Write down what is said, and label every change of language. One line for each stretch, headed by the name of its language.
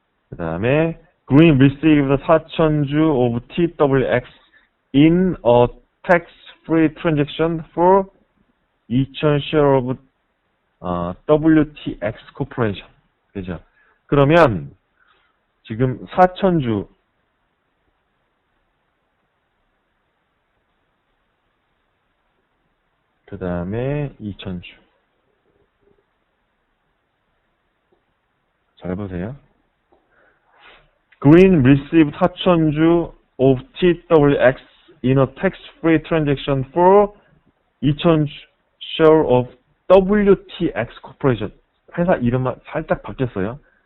Korean: 그 다음에
English: Green received 4000주 of TWX in a tax-free transaction for 2000 share of WTX Corporation.
Korean: 그죠? 그러면 지금 4000주 그 다음에 2000주 잘 보세요.
English: Green received 4000주 of TWX in a tax-free transaction for 2000 share of WTX Corporation.
Korean: 회사 이름만 살짝 바뀌었어요.